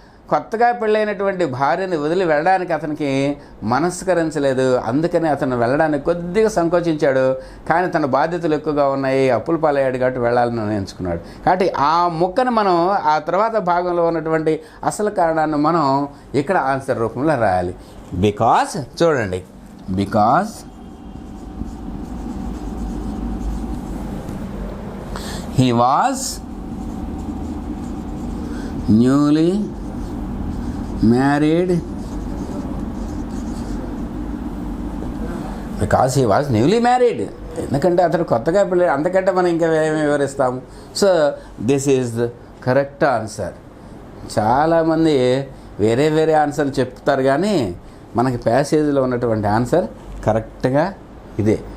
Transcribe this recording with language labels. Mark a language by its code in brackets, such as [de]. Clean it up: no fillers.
[te] కొత్తగా పెళ్ళైనటువంటి భార్యని వదిలి వెళ్ళడానికి అతనికి మనస్కరించలేదు. అందుకని అతను వెళ్ళడానికి కొద్దిగా సంకోచించాడు. కానీ తన బాధ్యతలు ఎక్కువగా ఉన్నాయి, అప్పుల పాలయ్యాడు కాబట్టి వెళ్ళాలని నిర్ణయించుకున్నాడు. కాబట్టి ఆ ముక్కను మనం ఆ తర్వాత భాగంలో ఉన్నటువంటి అసలు కారణాన్ని మనం ఇక్కడ ఆన్సర్ రూపంలో రాయాలి. [en] Because చూడండి, because he was newly married. Because he was newly married. [te] ఎందుకంటే అతను కొత్తగా పెళ్ళి, అంతకంటే మనం ఇంకా ఏమి వివరిస్తాము. [en] So this is the correct answer. [te] చాలామంది వేరే వేరే ఆన్సర్ చెప్తారు, కానీ మనకి ప్యాసేజ్లో ఉన్నటువంటి ఆన్సర్ కరెక్ట్గా ఇదే.